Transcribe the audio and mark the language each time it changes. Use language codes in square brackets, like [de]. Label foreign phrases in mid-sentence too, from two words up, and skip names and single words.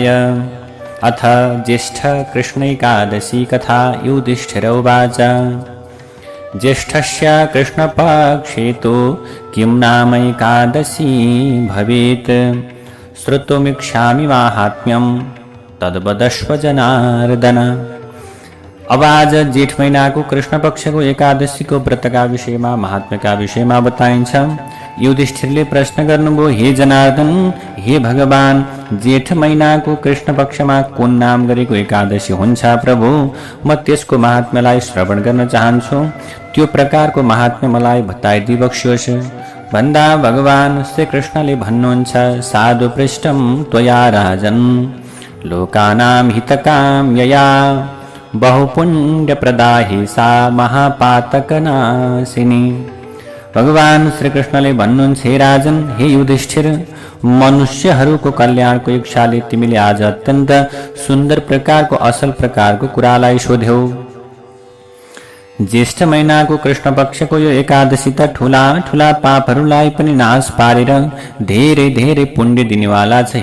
[sa] अथ ज्येष्ठ कृष्ण एकादशी कथा। युधिष्ठिर उवाच ज्येष्ठस्य कृष्णपक्षे तु किं नाम एकादशी भवेत् श्रोतुमिच्छामि माहात्म्यं तद्वदस्व जनार्दन। [ne] अब आज जेठ महीना को कृष्ण पक्ष को एकादशी को व्रत का विषय में महात्म्य का विषय में बताइन्छ। युधिष्ठिरले प्रश्न गर्नुभयो, हे जनार्दन, हे भगवान, जेठ महीना को कृष्ण पक्ष में कुन नाम गरेको एकादशी हुन्छ प्रभु? म त्यसको महात्म्यलाई श्रवण गर्न चाहन्छु। त्यो प्रकारको महात्म्य मलाई बताइदिबक्स्योस्। भन्दा भगवान श्री कृष्णले भन्नुहुन्छ, [sa] साधु पृष्ठम त्वया राजन लोकानां हितकाम्यया बहुपुण्य प्रदाहि सा महापातकनाशिनी। [ne] भगवान श्री कृष्णले भन्नुहुन्छ, हे राजन, हे युधिष्ठिर, मनुष्यहरूको कल्याणको इच्छाले तिमीले आज अत्यन्त सुन्दर प्रकारको असल प्रकारको कुरालाई सोध्यौ। ज्येष्ठ महिनाको कृष्ण पक्षको यो एकादशी त ठूला ठूला पापहरूलाई पनि नाश पारेर धेरै धेरै पुण्य दिनेवाला छ।